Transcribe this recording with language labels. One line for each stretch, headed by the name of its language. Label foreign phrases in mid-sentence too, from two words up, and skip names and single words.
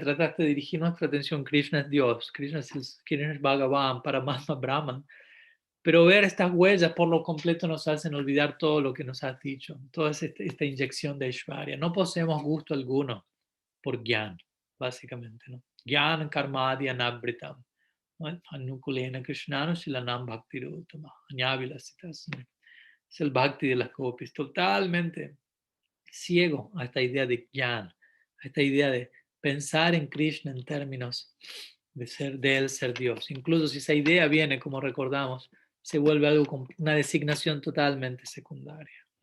Spanish: Trataste de dirigir nuestra atención. Krishna es Dios, Krishna es Bhagavan, Paramatma Brahman. Pero ver estas huellas por lo completo nos hacen olvidar todo lo que nos has dicho, toda esta inyección de Aishwarya. No poseemos gusto alguno por Gyan, básicamente, ¿no?
Sanskrit: Gyan Karmadi Anabritam. Anukulena Krishnanu Silanam Bhakti Rutama. Añavilasitas.
Spanish: Es el Bhakti de las gopis, totalmente ciego a esta idea de Gyan, a esta idea de pensar en Krishna en términos de él ser Dios. Incluso si esa idea viene, como recordamos, se vuelve algo con una designación totalmente secundaria.